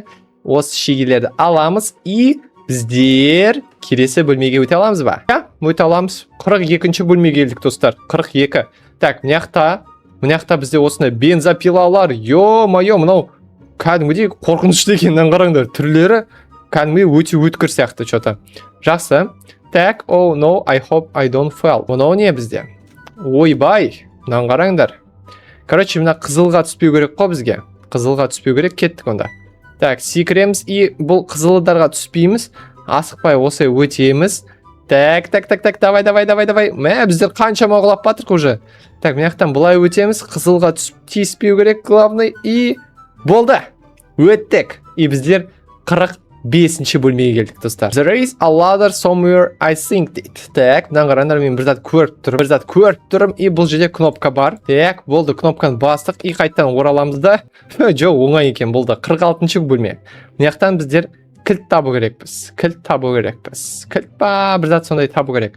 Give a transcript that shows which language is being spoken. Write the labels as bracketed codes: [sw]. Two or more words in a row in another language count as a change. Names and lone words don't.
[kk] Осы шегелерді аламыз и біздер келесі бөлмеге өте аламыз ба? Өте аламыз. 42-ші бөлмеге келдік, достар. 42. Так, мынаяқта бізде осындай бензопилалар. Ё-моё, мынау кәдімгідей қорқынышты екенін қараңдар. Түрлері кәдімгідей өте өткір сияқты что-то. Жақсы. Так, [en] oh no, I hope I don't fall. [kk] Мынау не бізде? Ойбай. Мынаны қараңдар. Короче, мына қызылға түспеу керек қой бізге. Қызылға түспеу керек, кеттік онда. Так, секіреміз и бұл қызылдарға түспейміз. Асықпай осылай өтеміз. [ru] Так, давай. [kk] Біздер қаншама құлап батырық уже. Так, мынаяқтан бұлай өтеміз. Қызылға тиіспеу керек, главный. И болды. Өттік. И біздер 5-ші бөлмеге келдік достар. [en] There is a ladder somewhere I think дейді. [kk] Так, мынаны қараңдар, мен бір зат көріп тұрмын, и бұл жерде кнопка бар. Так, болды, кнопканы бастық, и қайттан ораламыз да. Жоқ, оңай екен, болды. 46-ші бөлме. Мынаяқтан біздер кілт табу керекпіз. Кілт ба, бір зат сондай табу керек.